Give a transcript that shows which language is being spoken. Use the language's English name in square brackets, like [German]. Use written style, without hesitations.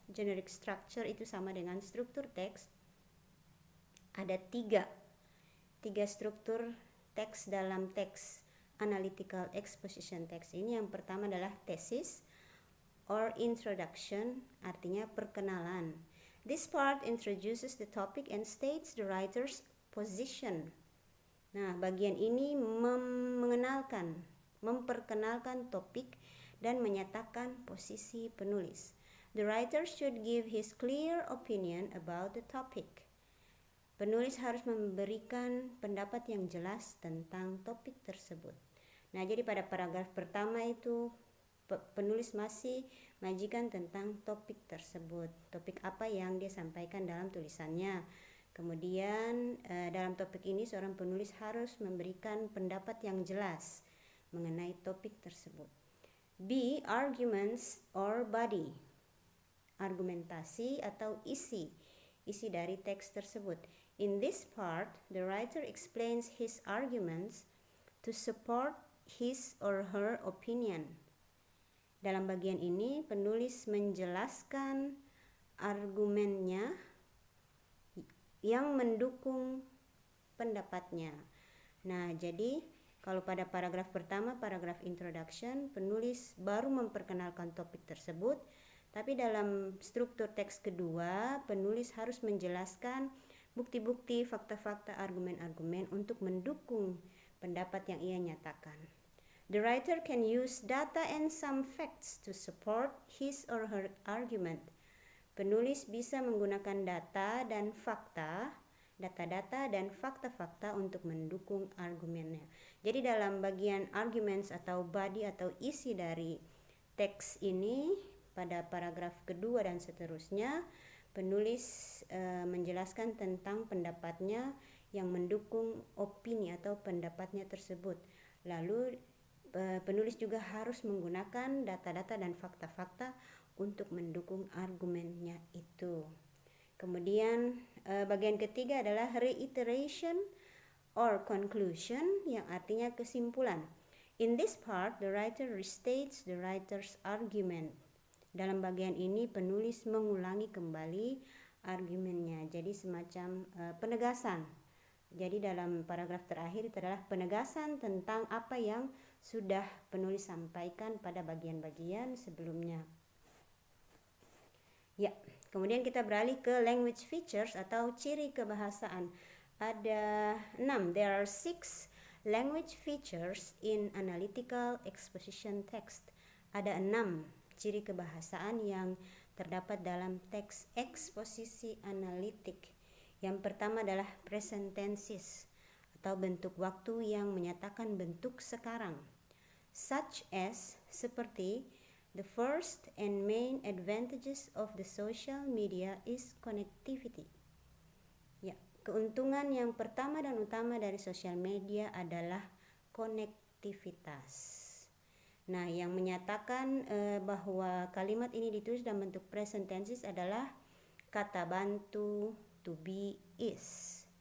[Indonesian] Generic structure itu sama dengan struktur teks. Ada tiga struktur teks dalam teks analytical exposition text ini. Yang pertama adalah [English] thesis or introduction, [Indonesian] artinya perkenalan. [English] This part introduces the topic and states the writer's position. [Indonesian] Nah, bagian ini memperkenalkan topik dan menyatakan posisi penulis. [English] The writer should give his clear opinion about the topic. [Indonesian] Penulis harus memberikan pendapat yang jelas tentang topik tersebut. Nah, jadi pada paragraf pertama itu penulis masih menyajikan tentang topik tersebut. Topik apa yang dia sampaikan dalam tulisannya. Kemudian dalam topik ini seorang penulis harus memberikan pendapat yang jelas mengenai topik tersebut. B. [English] Arguments or body. [Indonesian] Argumentasi atau isi dari teks tersebut. [English] In this part, the writer explains his arguments to support his or her opinion. [Indonesian] Dalam bagian ini, penulis menjelaskan argumennya yang mendukung pendapatnya. Nah, jadi kalau pada paragraf pertama, paragraf introduction, penulis baru memperkenalkan topik tersebut, tapi dalam struktur teks kedua, penulis harus menjelaskan bukti-bukti, fakta-fakta, argumen-argumen untuk mendukung pendapat yang ia nyatakan. [English] The writer can use data and some facts to support his or her argument. [Indonesian] Penulis bisa menggunakan data dan data-data dan fakta-fakta untuk mendukung argumennya. Jadi dalam bagian arguments atau body atau isi dari teks ini, pada paragraf kedua dan seterusnya, penulis menjelaskan tentang pendapatnya yang mendukung opini atau pendapatnya tersebut. Lalu penulis juga harus menggunakan data-data dan fakta-fakta untuk mendukung argumennya itu. Kemudian bagian ketiga adalah [English] reiteration or conclusion, [Indonesian] yang artinya kesimpulan. [English] In this part, the writer restates the writer's argument. [Indonesian] Dalam bagian ini penulis mengulangi kembali argumennya, jadi semacam penegasan. Jadi dalam paragraf terakhir itu adalah penegasan tentang apa yang sudah penulis sampaikan pada bagian-bagian sebelumnya. Ya, kemudian kita beralih ke language features atau ciri kebahasaan. Ada 6, [English] there are 6 language features in analytical exposition text. [Indonesian] Ada 6 ciri kebahasaan yang terdapat dalam teks eksposisi analitik. Yang pertama adalah present tenses atau bentuk waktu yang menyatakan bentuk sekarang. [English] Such as, [Indonesian] seperti, [English] the first and main advantages of the social media is connectivity. [Indonesian] Ya, keuntungan yang pertama dan utama dari sosial media adalah konektivitas. Nah, yang menyatakan bahwa kalimat ini ditulis dalam bentuk present tenses adalah kata bantu to be is.